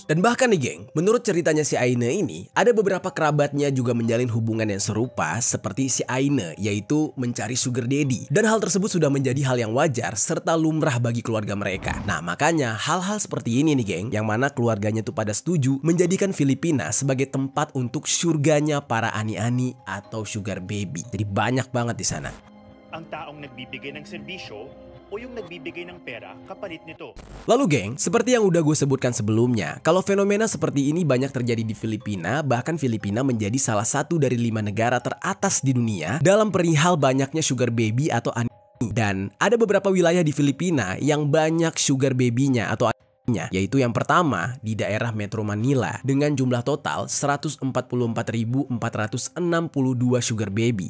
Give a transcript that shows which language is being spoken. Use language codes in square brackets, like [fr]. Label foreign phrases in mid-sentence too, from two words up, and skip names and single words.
[id] Dan bahkan nih, geng, menurut ceritanya si Aine ini, ada beberapa kerabatnya juga menjalin hubungan yang serupa seperti si Aine, yaitu mencari [en] sugar daddy. [id] Dan hal tersebut sudah menjadi hal yang wajar serta lumrah bagi keluarga mereka. Nah, makanya hal-hal seperti ini nih, geng, yang mana keluarganya tuh pada setuju menjadikan Filipina sebagai tempat untuk surganya para ani-ani atau [en] sugar baby. [id] Jadi banyak banget di sana. [tl] Ang taong nagbibigay ng serbisyo o yung nagbibigay ng pera kapalit nito. [id] Lalu, geng, seperti yang udah gue sebutkan sebelumnya, kalau fenomena seperti ini banyak terjadi di Filipina, bahkan Filipina menjadi salah satu dari 5 negara teratas di dunia dalam perihal banyaknya [en] sugar baby [id] atau ani. Dan ada beberapa wilayah di Filipina yang banyak [en] sugar baby- [id] nya atau yaitu yang pertama di daerah Metro Manila dengan jumlah total 144.462 [en] sugar baby.